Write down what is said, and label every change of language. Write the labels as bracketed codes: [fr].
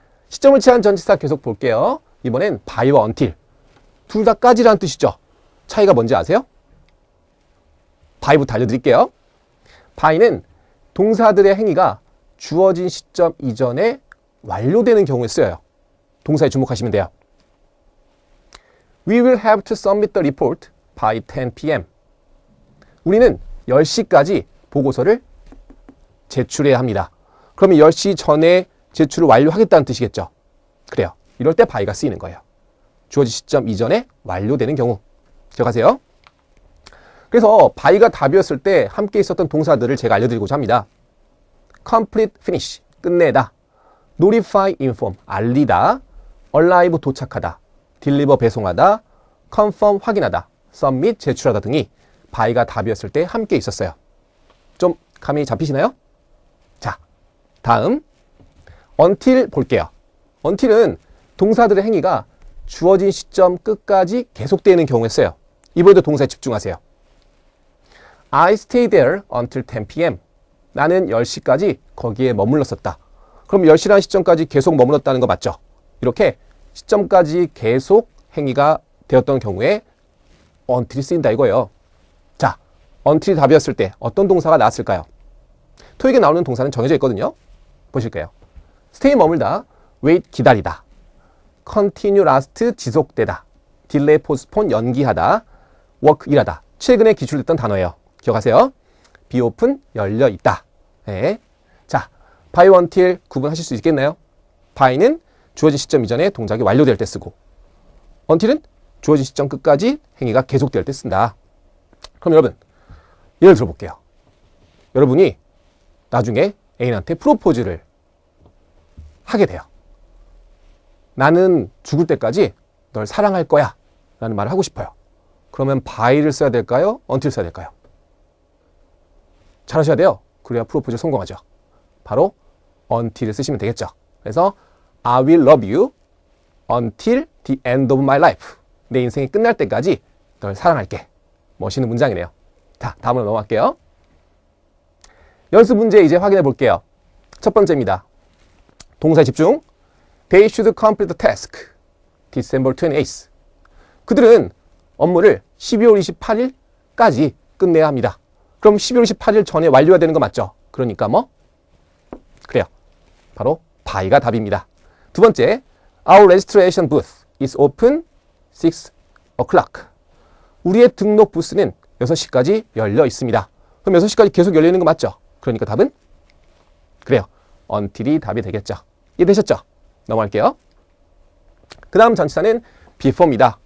[ko] 시점을 취한 전치사 계속 볼게요. 이번엔 by와 until. 둘 다 까지라는 뜻이죠. 차이가 뭔지 아세요? by부터 알려드릴게요. by는 동사들의 행위가 주어진 시점 이전에 완료되는 경우에 쓰여요. 동사에 주목하시면 돼요. [en] We will have to submit the report by 10 p.m. [ko] 우리는 10시까지 보고서를 제출해야 합니다. 그러면 10시 전에 제출을 완료하겠다는 뜻이겠죠. 그래요. 이럴 때 by가 쓰이는 거예요. 주어진 시점 이전에 완료되는 경우. 기억하세요. 그래서 by가 답이었을 때 함께 있었던 동사들을 제가 알려드리고자 합니다. [en] complete, finish, 끝내다. notify, inform, 알리다. [ko] arrive, 도착하다. deliver, 배송하다. confirm, 확인하다. submit, 제출하다 등이 by가 답이었을 때 함께 있었어요. 좀 감이 잡히시나요? 자, 다음 until 볼게요. until은 동사들의 행위가 주어진 시점 끝까지 계속되는 경우에 써요. 이번에도 동사에 집중하세요. [en] I stayed there until 10 p.m. [ko] 나는 10시까지 거기에 머물렀었다. 그럼 10시라는 시점까지 계속 머물렀다는 거 맞죠? 이렇게 시점까지 계속 행위가 되었던 경우에 until이 쓰인다 이거예요. 자, until이 답이었을 때 어떤 동사가 나왔을까요? 토익에 나오는 동사는 정해져 있거든요. 보실게요. [en] stay 머물다, wait 기다리다, continue last 지속되다, delay postpone 연기하다, work 일하다. [ko] 최근에 기출됐던 단어예요. 기억하세요. be open 열려 있다. 네. 자, by until 구분하실 수 있겠나요? by는 주어진 시점 이전에 동작이 완료될 때 쓰고 until은 주어진 시점 끝까지 행위가 계속될 때 쓴다. 그럼 여러분 예를 들어볼게요. 여러분이 나중에 애인한테 프로포즈를 하게 돼요. 나는 죽을 때까지 널 사랑할 거야 라는 말을 하고 싶어요. 그러면 by를 써야 될까요? until 써야 될까요? 잘하셔야 돼요. 그래야 프로포즈 성공하죠. 바로 until을 쓰시면 되겠죠. [en] 그래서 I will love you until the end of my life. [ko] 내 인생이 끝날 때까지 널 사랑할게. 멋있는 문장이네요. 자, 다음으로 넘어갈게요. 연습 문제 이제 확인해 볼게요. 첫 번째입니다. 동사에 집중. [en] They should complete the task December 28th. [ko] 그들은 업무를 12월 28일까지 끝내야 합니다. 그럼 12월 28일 전에 완료해야 되는 거 맞죠? 그러니까 뭐? 그래요. 바로 by가 답입니다. [en] 두 번째, Our registration booth is open 6 o'clock. [ko] 우리의 등록 부스는 6시까지 열려 있습니다. 그럼 6시까지 계속 열려 있는 거 맞죠? 그러니까 답은? 그래요. until이 답이 되겠죠. 이해되셨죠? 넘어갈게요. 그 다음 전치사는 before입니다.